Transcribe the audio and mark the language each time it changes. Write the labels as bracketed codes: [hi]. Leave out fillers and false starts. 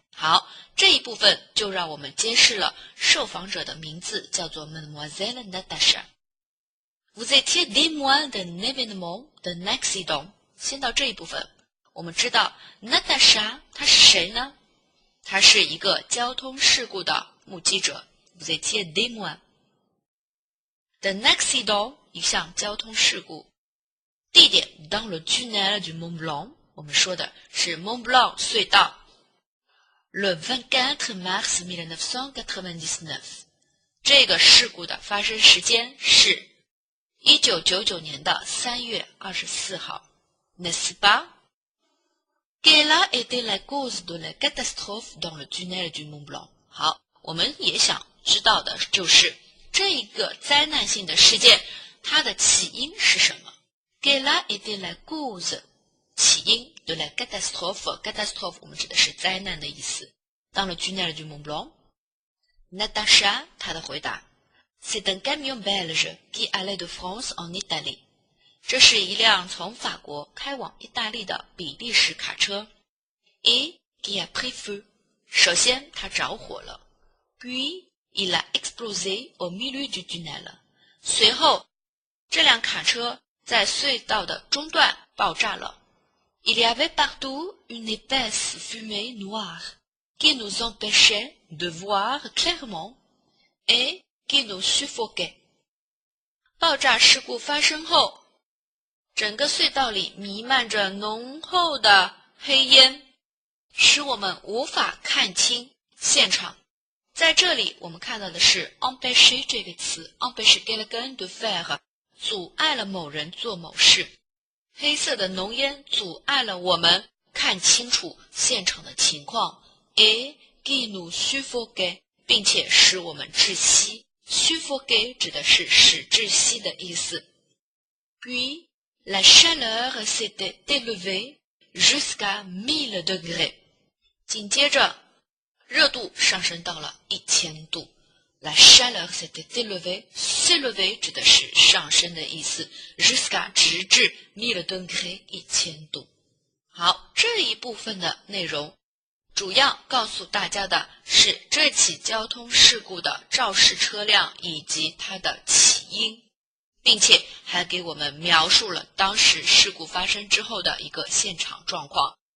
[zh] 好，这一部分就让我们揭示了受访者的名字叫做 mademoiselle Natasha。 [fr] Vous étiez témoin d'un événement d'un accident。 [zh] 先到这一部分，我们知道 Natasha 她是谁呢？她是一个交通事故的目击者。 [fr] Vous étiez témoin d'un accident， [zh] 一项交通事故。地点 [fr] dans le tunnel du Mont Blanc， [zh] 我们说的是 Mont Blanc 隧道。 [fr] Le 24 mars 1999， [zh] 这个事故的发生时间是1999年的3月24号。 [fr] N'est-ce pas? Quelle a été la cause de la catastrophe dans le tunnel du Mont Blanc？ [zh] 好，我们也想知道的就是这个灾难性的事件，它的起因是什么 ？ [fr] Quelle a été la cause？ [zh] 起因 [fr] de la catastrophe， [zh] 我们指的是灾难的意思。 [fr] Dans le tunnel du Mont Blanc，Natasha [zh] 她的回答 [fr] ，C'est un camion belge qui allait de France en Italie。 [zh] 这是一辆从法国开往意大利的比利时卡车。 [fr] Et qui a pris feu。 [zh] 首先它着火了。 [fr] Puis il a explosé au milieu du tunnel。 [zh] 随后，这辆卡车在隧道的中段爆炸了。 [fr] Il y avait partout une épaisse fumée noire qui nous empêchait de voir clairement et qui nous suffoquait。 [zh] 爆炸事故发生后，整个隧道里弥漫着浓厚的黑烟，使我们无法看清现场。在这里我们看到的是 empêcher 这个词 [fr] empêcher quelqu'un de faire， [zh] 阻碍了某人做某事。黑色的浓烟阻碍了我们看清楚现场的情况 [fr] et qui nous suffoquait， [zh] 并且使我们窒息。 suffoquer 指的是使窒息的意思。 [fr] Puis la chaleur s'était élevée jusqu'à 1000 degrés。 [zh] 紧接着热度上升到了1000度。 [fr] La chaleur s'était élevée，s'élever [zh] 指的是上升的意思 [fr] jusqu'à [zh] 直至 [fr] 1000 degrés [zh] 1000度。好，这一部分的内容主要告诉大家的是这起交通事故的肇事车辆以及它的起因，并且还给我们描述了当时事故发生之后的一个现场状况。